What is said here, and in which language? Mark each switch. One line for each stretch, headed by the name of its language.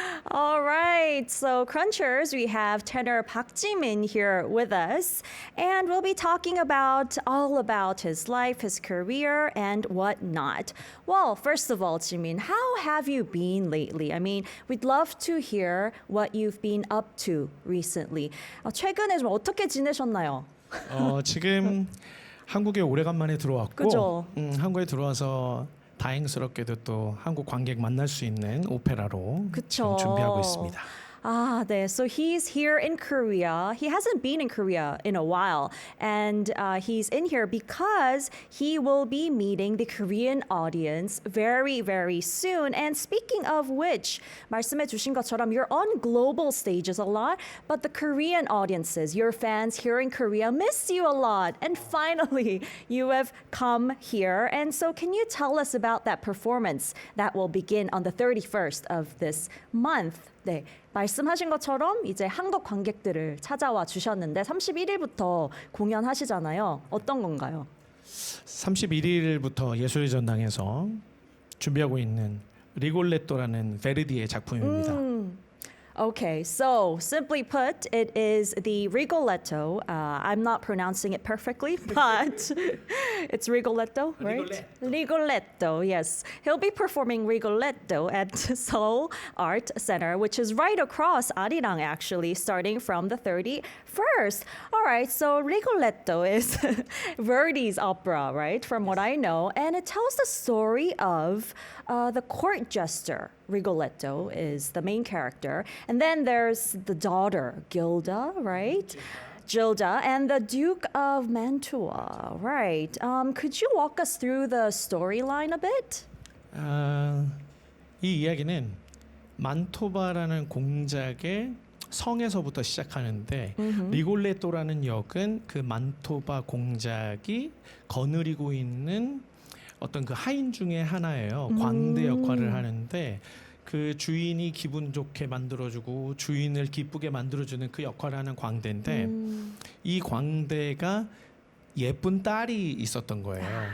English: All right, so Crunchers, we have tenor Park Jimin here with us, and we'll be talking all about his life, his career, and whatnot. Well, first of all, Jimin, how have you been lately? I mean, we'd love to hear what you've been up to recently.
Korean: 최근에 좀 어떻게 지내셨나요? 지금 한국에 오래간만에 들어왔고, 그죠? 한국에 들어와서 다행스럽게도 또 한국 관객 만날 수 있는 오페라로 그쵸. 지금 준비하고 있습니다. 네.
English: So he's here in Korea. He hasn't been in Korea in a while. And he's in here because he will be meeting the Korean audience very, very soon. And speaking of which,
Korean: 말씀해 주신 것처럼
English: you're on global stages a lot, but the Korean audiences, your fans here in Korea, miss you a lot. And finally, you have come here. And so can you tell us about that performance that will begin on the 31st of this month?
Korean: 네, 말씀하신 것처럼 이제 한국 관객들을 찾아와 주셨는데 31일부터 공연하시잖아요. 어떤 건가요? 31일부터 예술의 전당에서 준비하고 있는 리골레토라는 베르디의 작품입니다.
English: Okay, so simply put, it is the Rigoletto. I'm not pronouncing it perfectly, but it's Rigoletto, right? Rigoletto, yes. He'll be performing Rigoletto at Seoul Art Center, which is right across Arirang, actually, starting from the 31st. All right, so Rigoletto is Verdi's opera, right? From what I know, and it tells the story of the court jester. Rigoletto is the main character. And then there's the daughter, Gilda, right? Gilda, and the Duke of Mantua, right? Could you walk us through the storyline a bit?
Korean: 이 이야기는 만토바라는 공작의 성에서부터 시작하는데 리골레토라는 역은 그 만토바 공작이 거느리고 있는 어떤 그 하인 중에 하나예요. 광대 역할을 하는데 그 주인이 기분 좋게 만들어주고 주인을 기쁘게 만들어주는 그 역할을 하는 광대인데 이 광대가 예쁜 딸이 있었던 거예요.